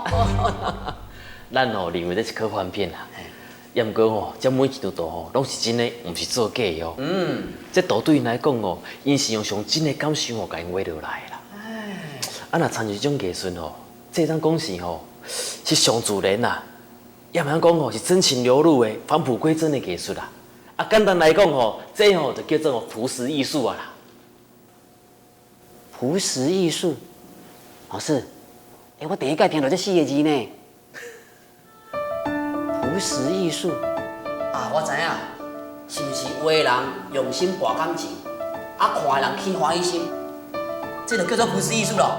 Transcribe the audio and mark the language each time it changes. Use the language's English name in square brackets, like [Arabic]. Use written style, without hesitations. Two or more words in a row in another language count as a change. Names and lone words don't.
[Min Nan Chinese] 咱吼认为这是科幻片啦，也毋过吼，这每一张图吼，拢是真诶，毋是做假的哦。这图对因来讲哦，因是用上真诶感受哦，甲因画落来啦。若参与这种艺术吼，这当讲是吼，是上自然啦，也毋通讲吼是真情流露诶、返璞归真诶艺术啦。简单来讲吼，这吼就叫做朴实艺术啊啦。朴实艺术，老师，我第一届听到这4个字呢。朴实艺术我知影，是不是画的人用心博感情，看的人起欢喜心，这就叫做朴实艺术咯。